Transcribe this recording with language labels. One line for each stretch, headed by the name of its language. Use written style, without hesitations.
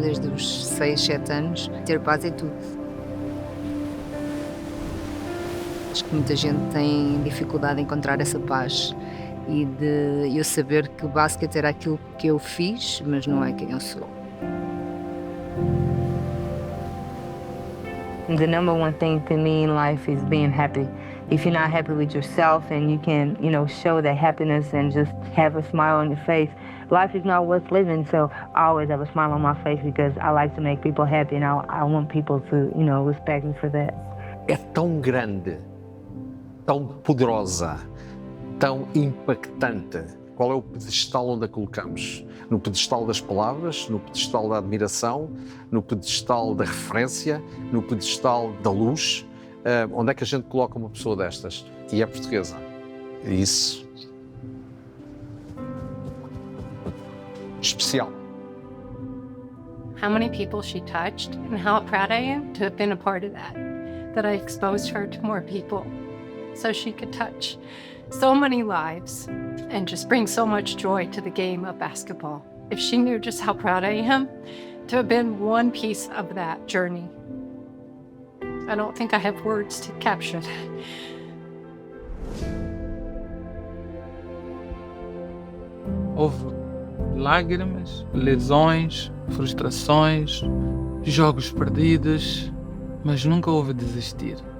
Portuguese: Desde os 6, 7 anos. Ter paz é tudo. Acho que muita gente tem dificuldade em encontrar essa paz e de eu saber que o basquete era aquilo que eu fiz, mas não é quem eu sou.
English: The number one thing to me in life is being happy. If you're not happy with yourself and you can, show that happiness and just have a smile on your face, life is not worth living. So I always have a smile on my face because I like to make people happy and I want people to, respect me for that.
Portuguese: É tão grande, tão poderosa, tão impactante. Qual é o pedestal onde a colocamos? No pedestal das palavras, no pedestal da admiração, no pedestal da referência, no pedestal da luz? Onde é que a gente coloca uma pessoa destas? E é portuguesa. E isso... especial.
English: How many people she touched and how proud I am to have been a part of that. That I exposed her to more people so she could touch so many lives and just bring so much joy to the game of basketball. If she knew just how proud I am to have been one piece of that journey. I don't think I have words to capture that.
Portuguese: Houve lágrimas, lesões, frustrações, jogos perdidos, mas nunca houve desistir.